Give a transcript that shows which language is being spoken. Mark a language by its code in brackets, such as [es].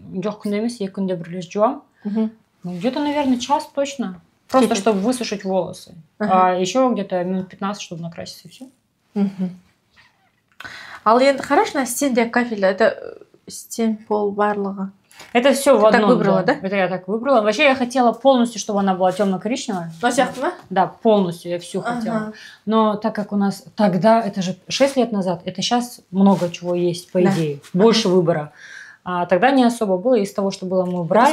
[kk] Жоқ, күнде емес, 2 күнде бір рет жуам. [ru] Где-то, наверное, час точно. Просто чтобы высушить волосы. А еще где-то минут 15, чтобы накраситься, и все. [kk] Ал енді қарашы, стенде кафель, [ru] это стен, пол, [kk] барлығы. [ru] Это все в одном. Так выбрала, да? Это я так выбрала. Вообще я хотела полностью, чтобы она была темно-коричневая. Да, полностью я всю хотела. Но так как у нас тогда, это же 6 лет назад, это сейчас много чего есть, по идее. Больше выбора. А тогда не особо было. Из того, что было, мы убрали.